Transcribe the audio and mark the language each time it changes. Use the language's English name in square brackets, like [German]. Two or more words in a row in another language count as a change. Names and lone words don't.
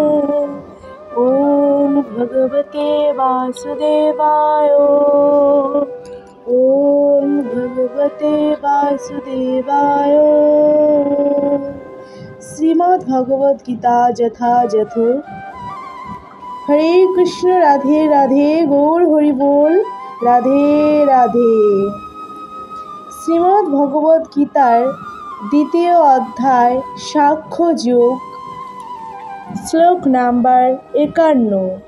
[Sanskrit] ॐ भगवते वासुदेवाय। ॐ भगवते वासुदेवाय। श्रीमद् भगवद गीता यथायथ। हरे कृष्ण राधे राधे गौर हरि बोल राधे राधे। [Bangla] শ্রীমদ্ ভগবদ গীতার দ্বিতীয় অধ্যায় সাংখ্য যোগ, শ্লোক নাম্বার 51।